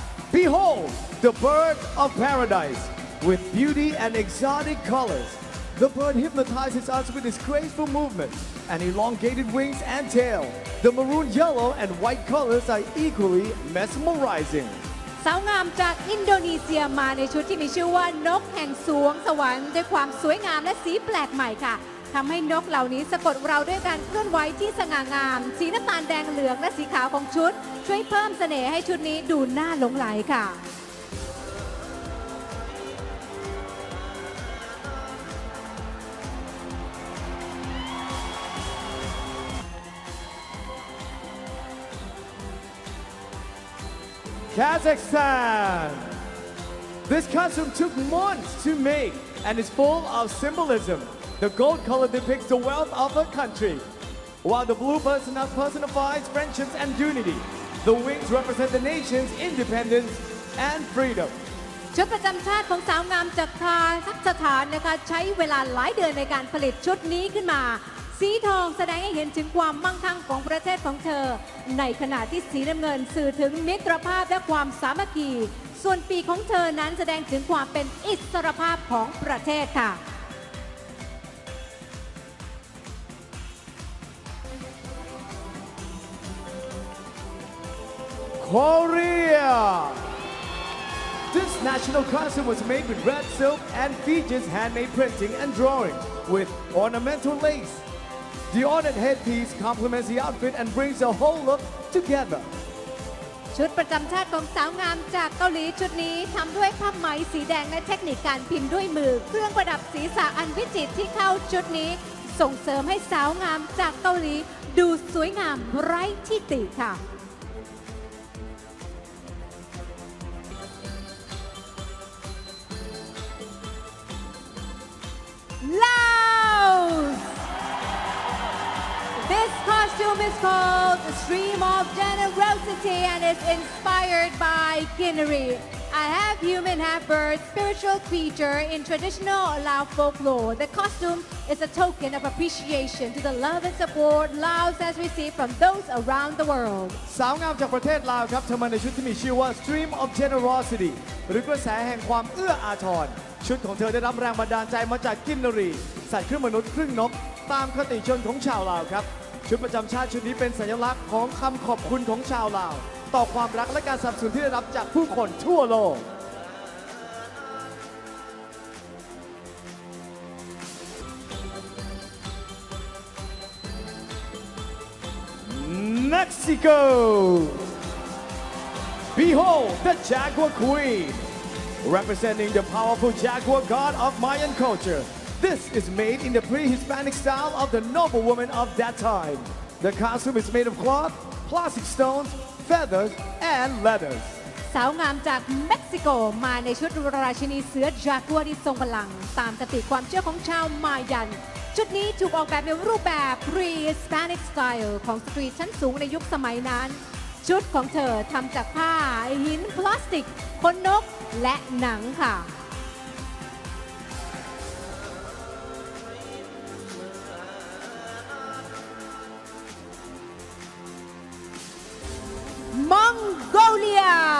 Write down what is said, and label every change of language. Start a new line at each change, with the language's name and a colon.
English: Behold the bird of paradise with beauty and exotic colors. The bird hypnotizes us with its graceful movement and elongated wings and tail. The maroon yellow and white colors are equally mesmerizing.
Thai: สาวงามจากอินโดนีเซียมาในชุดที่มีชื่อว่านกแห่งสวงสวรรค์ด้วยความสวยงามและสีแปลกใหม่ค่ะทำให้นกเหล่านี้สะกดเราด้วยการเคลื่อนไหวที่สง่างาม สีน้ำตาลแดงเหลืองและสีขาวของชุด ช่วยเพิ่มเสน่ห์ให้ชุดนี้ดูน่าหลงไหลค่ะ
English: Kazakhstan. This costume took months to make and is full of symbolism. The gold color depicts the wealth of a country, while the blue personifies friendships and unity. The wings represent the nation's independence and freedom.
Thai: ชุดประจำชาติของสาวงามจากคาซัคสถานนะคะใช้เวลาหลายเดือนในการผลิตชุดนี้ขึ้นมา สีทองแสดงให้เห็นถึงความมั่งคั่งของประเทศของเธอ ในขณะที่สีน้ำเงินสื่อถึงมิตรภาพและความสามัคคี ส่วนปีกของเธอนั้นแสดงถึงความเป็นอิสรภาพของประเทศค่ะ
English: Korea. This national costume was made with red silk and features handmade printing and drawing with ornamental lace. The ornate headpiece complements the outfit and brings the whole look together.
Thai: ชุดประจำชาติของสาวงามจากเกาหลีชุดนี้ทำด้วยผ้าไหมสีแดงและเทคนิคการพิมพ์ด้วยมือ เครื่องประดับศีรษะอันวิจิตรที่เข้าชุดนี้ ส่งเสริมให้สาวงามจากเกาหลีดูสวยงามไร้ที่ติค่ะ Laos!
English: This costume is called Stream of Generosity and is inspired by Guinea, a half-human, half-bird spiritual creature in traditional Lao folklore. The costume is a token of appreciation to the love and support Laos has received from those around the world.
Thai: สาวงามจากประเทศลาวครับเธอมาในชุดที่มีชื่อว่า Stream of Generosity หรือกระแสแห่งความเอื้ออาทร ชุดของเธอได้รับแรงบันดาลใจมาจากกินนรีสัตว์ครึ่งมนุษย์ครึ่งนกตามคติชนของชาวลาวครับ ชุดประจำชาติชุดนี้เป็นสัญลักษณ์ของคำขอบคุณของชาวลาวต่อความรักและการสนับสนุนที่ได้รับจากผู้คนทั่วโลก Mexico.
English: Behold the Jaguar Queen, representing the powerful jaguar god of Mayan culture. This is made in the pre-Hispanic style of the noblewoman of that time. The costume is made of cloth, plastic stones, feathers, and leathers.
Thai: สาวงามจากเม็กซิโกมาในชุดราชินีเสือจากัวที่ทรงพลังตามคติความเชื่อของชาวมายัน ชุดนี้ถูกออกแบบในรูปแบบ pre-Hispanic style ของสตรีชั้นสูงในยุคสมัยนั้น ชุดของเธอทำจากผ้าหินพลาสติกขนนกและหนังค่ะ Mongolia.